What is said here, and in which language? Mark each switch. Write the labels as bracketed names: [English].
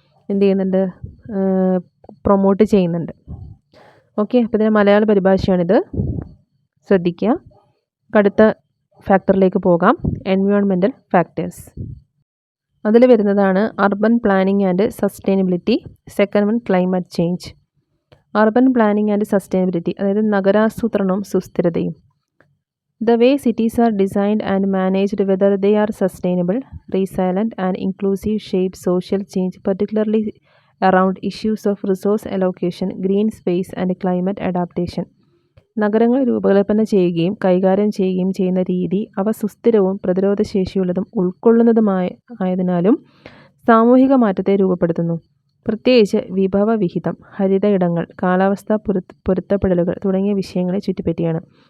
[Malayalam] എന്ത് ചെയ്യുന്നുണ്ട്, പ്രൊമോട്ട് ചെയ്യുന്നുണ്ട്. ഓക്കെ, അപ്പോൾ ഇതിൻ്റെ മലയാള പരിഭാഷയാണിത്, ശ്രദ്ധിക്കുക. അടുത്ത ഫാക്ടറിലേക്ക് പോകാം, [English] Environmental factors. [Malayalam] അതിൽ വരുന്നതാണ് [English] Urban planning and sustainability. Second one climate change. Urban planning and sustainability, [Malayalam] അതായത് നഗരാസൂത്രണവും സുസ്ഥിരതയും. [English] The way cities are designed and managed, whether they are sustainable, resilient and inclusive, shape social change, particularly around issues of resource allocation, green space and climate adaptation. [Malayalam] നഗരങ്ങൾ രൂപകൽപ്പന ചെയ്യുകയും കൈകാര്യം ചെയ്യുകയും ചെയ്യുന്ന രീതി അവ സുസ്ഥിരവും പ്രതിരോധശേഷിയുള്ളതും ഉൾക്കൊള്ളുന്നതുമായതിനാലും സാമൂഹിക മാറ്റത്തെ രൂപപ്പെടുത്തുന്നു. പ്രത്യേകിച്ച് വിഭവ വിഹിതം, ഹരിത ഇടങ്ങൾ, കാലാവസ്ഥാ പൊരുത്തപ്പെടലുകൾ തുടങ്ങിയ വിഷയങ്ങളെ ചുറ്റിപ്പറ്റിയാണ്.